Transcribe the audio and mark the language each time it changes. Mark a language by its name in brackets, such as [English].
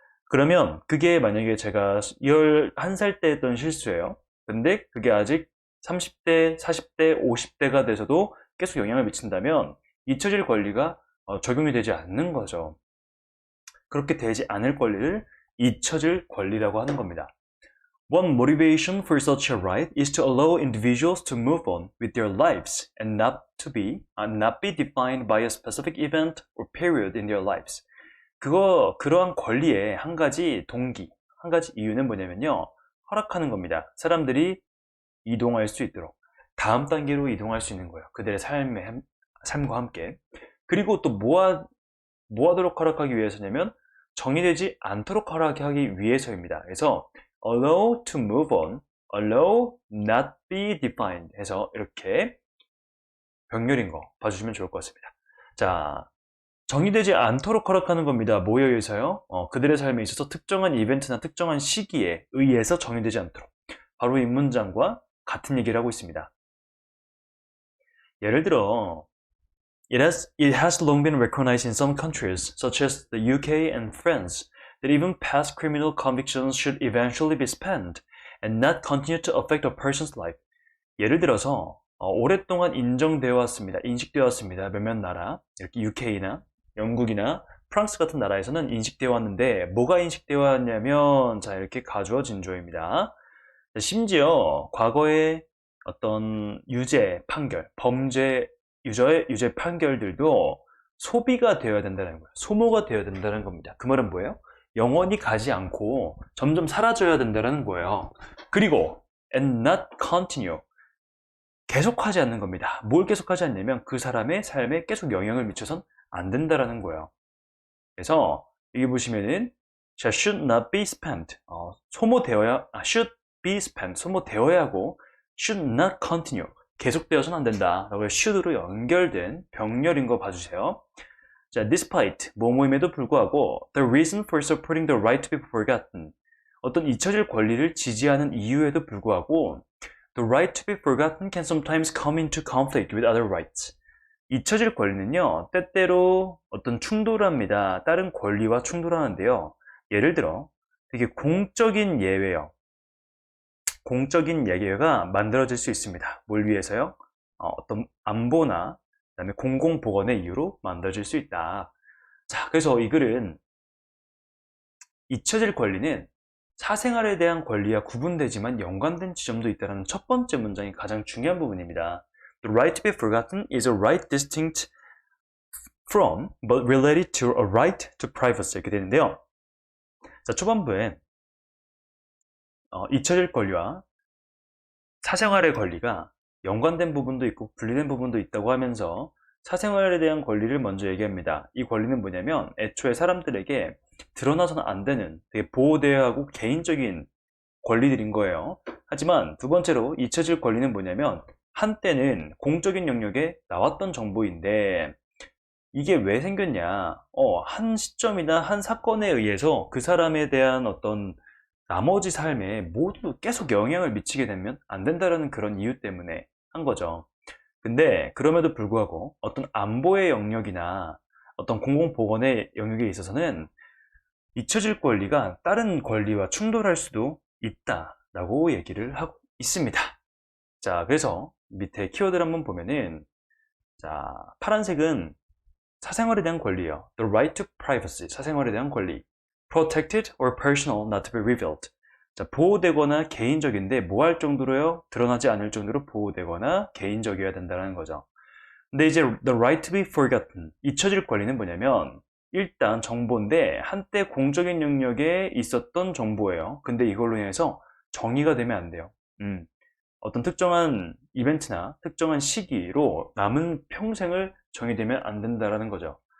[Korean] 그러면 그게 만약에 제가 11살 때 했던 실수예요. 근데 그게 아직 30대, 40대, 50대가 돼서도 계속 영향을 미친다면 잊혀질 권리가 적용이 되지 않는 거죠. 그렇게 되지 않을 권리를 잊혀질 권리라고 하는 겁니다. [English] One motivation for such a right is to allow individuals to move on with their lives and not be defined by a specific event or period in their lives. [Korean] 그러한 권리의 한 가지 동기, 한 가지 이유는 뭐냐면요, 허락하는 겁니다. 사람들이 이동할 수 있도록 다음 단계로 이동할 수 있는 거예요. 그들의 삶과 함께. 그리고 또 뭐하도록 허락하기 위해서냐면 정의되지 않도록 허락하기 위해서입니다. 그래서 [English] allow to move on, allow not be defined [Korean] 해서 이렇게 병렬인 거 봐주시면 좋을 것 같습니다. 자, 정의되지 않도록 허락하는 겁니다. 뭐에 의해서요? 그들의 삶에 있어서 특정한 이벤트나 특정한 시기에 의해서 정의되지 않도록. 바로 이 문장과 같은 얘기를 하고 있습니다. 예를 들어 [English] It has long been recognized in some countries, such as the UK and France, that even past criminal convictions should eventually be spent and not continue to affect a person's life. [Korean] 예를 들어서 오랫동안 인정되어 왔습니다. 인식되어 왔습니다. 몇몇 나라, 이렇게 UK나 영국이나 프랑스 같은 나라에서는 인식되어 왔는데 뭐가 인식되어 왔냐면 자, 이렇게 가주어 진조입니다. 심지어 과거의 어떤 유죄 판결, 유죄 판결들도 소비가 되어야 된다는 거예요. 소모가 되어야 된다는 겁니다. 그 말은 뭐예요? 영원히 가지 않고 점점 사라져야 된다는 거예요. 그리고 [English] and not continue, [Korean] 계속하지 않는 겁니다. 뭘 계속하지 않냐면 그 사람의 삶에 계속 영향을 미쳐선 안 된다는 거예요. 그래서 여기 보시면은 [English] should not be spent, [Korean] should be spent, 소모되어야 하고 [English] should not continue, [Korean] 계속되어서는 안 된다 라고 should로 연결된 병렬인 거 봐주세요. [English] 자, despite, [Korean] 뭐뭐임에도 불구하고 [English] the reason for supporting the right to be forgotten, [Korean] 어떤 잊혀질 권리를 지지하는 이유에도 불구하고 [English] the right to be forgotten can sometimes come into conflict with other rights. [Korean] 잊혀질 권리는요, 때때로 어떤 충돌합니다. 다른 권리와 충돌하는데요. 예를 들어, 되게 공적인 예외요. 공적인 예외가 만들어질 수 있습니다. 뭘 위해서요? 어떤 안보나 그다음에 공공보건의 이유로 만들어질 수 있다. 자, 그래서 이 글은 잊혀질 권리는 사생활에 대한 권리와 구분되지만 연관된 지점도 있다는 첫 번째 문장이 가장 중요한 부분입니다. [English] The right to be forgotten is a right distinct from but related to a right to privacy [Korean] 이렇게 되는데요. 자, 초반부에 잊혀질 권리와 사생활의 권리가 연관된 부분도 있고 분리된 부분도 있다고 하면서 사생활에 대한 권리를 먼저 얘기합니다. 이 권리는 뭐냐면 애초에 사람들에게 드러나서는 안 되는 되게 보호되어야 하고 개인적인 권리들인 거예요. 하지만 두 번째로 잊혀질 권리는 뭐냐면 한때는 공적인 영역에 나왔던 정보인데 이게 왜 생겼냐? 한 시점이나 한 사건에 의해서 그 사람에 대한 어떤 나머지 삶에 모두 계속 영향을 미치게 되면 안 된다라는 그런 이유 때문에 한 거죠. 근데 그럼에도 불구하고 어떤 안보의 영역이나 어떤 공공보건의 영역에 있어서는 잊혀질 권리가 다른 권리와 충돌할 수도 있다라고 얘기를 하고 있습니다. 자, 그래서 밑에 키워드를 한번 보면은 자, 파란색은 사생활에 대한 권리예요. [English] The right to privacy, [Korean] 사생활에 대한 권리. [English] Protected or personal not to be revealed. [Korean] 자, 보호되거나 개인적인데 뭐 할 정도로요? 드러나지 않을 정도로 보호되거나 개인적이어야 된다는 거죠. 근데 이제 [English] the right to be forgotten, [Korean] 잊혀질 권리는 뭐냐면 일단 정보인데 한때 공적인 영역에 있었던 정보예요. 근데 이걸로 인해서 정의가 되면 안 돼요. 어떤 특정한 이벤트나 특정한 시기로 남은 평생을 정의되면 안 된다라는 거죠.